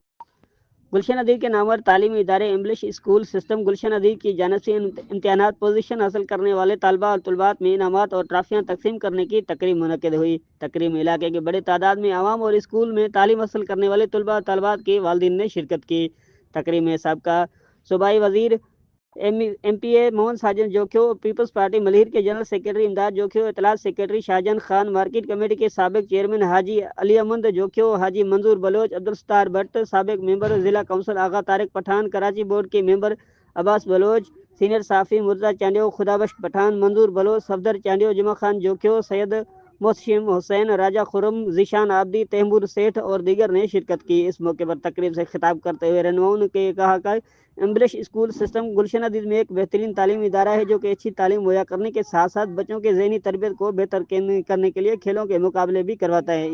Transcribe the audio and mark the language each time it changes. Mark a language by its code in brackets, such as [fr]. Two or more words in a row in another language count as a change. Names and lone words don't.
[ur] گلشن حدید کے نامور تعلیمی ادارے انگلش اسکول سسٹم گلشن حدید کی جانب سے امتحانات پوزیشن حاصل کرنے والے طلبہ اور طالبات میں انعامات اور ٹرافیاں تقسیم کرنے کی تقریب منعقد ہوئی. تقریب میں علاقے کے بڑے تعداد میں عوام اور اسکول میں تعلیم حاصل کرنے والے طلبہ اور طالبات کے والدین نے شرکت کی. تقریب میں سبکا صوبائی وزیر MPA موہن ساجن جوکھیو، پیپلز پارٹی ملیر کے جنرل سیکرٹری امداد جوکھیو، اطلاعات سیکرٹری شاہجہان خان, مارکیٹ کمیٹی کے سابق چیئرمین حاجی علی احمد جوکھیو، حاجی منظور بلوچ، عبدالستار بھٹ، سابق ممبر ضلع کونسل آغا طارق پٹھان، کراچی بورڈ کے ممبر عباس بلوچ، سینیئر صحافی مرزا چانڈیو، خدابخش پٹھان، منظور بلوچ، صفدر چانڈیو، جمعہ خان جوکھیو، سید محسن حسین, راجہ خرم، ذیشان عابدی، تیمور سیٹھ اور دیگر نے شرکت کی. اس موقع پر تقریب سے خطاب کرتے ہوئے رہنماؤں نے کہا کہ انگلش اسکول سسٹم گلشن حدید میں ایک بہترین تعلیمی ادارہ ہے، جو کہ اچھی تعلیم مہیا کرنے کے ساتھ ساتھ بچوں کے ذہنی تربیت کو بہتر کرنے کے لیے کھیلوں کے مقابلے بھی کرواتا ہے.